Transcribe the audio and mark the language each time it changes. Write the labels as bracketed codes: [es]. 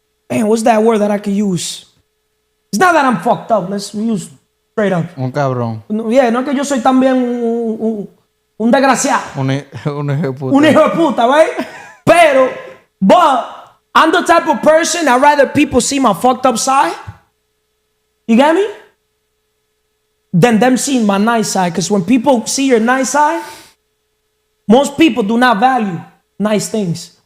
[en] Man, what's that word that I can use? It's not that I'm fucked up. Let's use straight up. [es] Un cabrón. Yeah, no es que yo soy también un desgraciado. Un hijo de puta. Un hijo de puta, right? [en] But I'm the type of person I'd rather people see my fucked up side. You get me? Than them seeing my nice side. Because when people see your nice side, most people do not value nice things.